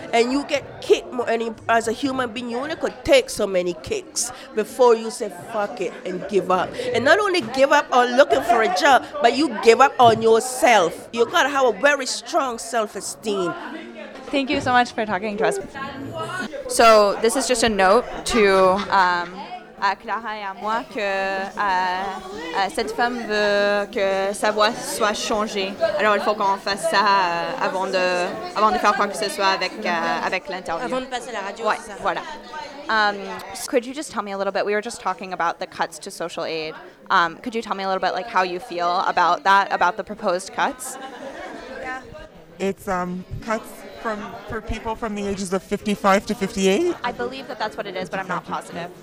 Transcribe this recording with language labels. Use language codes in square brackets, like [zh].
[en] And you get kicked more. And as a human being, you only could take so many kicks before you say, fuck it, and give up. And not only give up on looking for a job, but you give up on yourself. You got to have a very strong self-esteem. Thank you so much for talking to us. So this is just a note to [fr] Clara et à moi que cette femme veut que sa voix soit changée. Alors il faut qu'on fasse ça avant de faire quoi que ce soit avec l'interview. Avant de passer à la radio. Ouais, c'est ça. Voilà. [en] Could you just tell me a little bit? We were just talking about the cuts to social aid. Could you tell me a little bit like how you feel about that, about the proposed cuts? Yeah. It's cuts for people from the ages of 55 to 58? I believe that's what it is, but I'm not positive.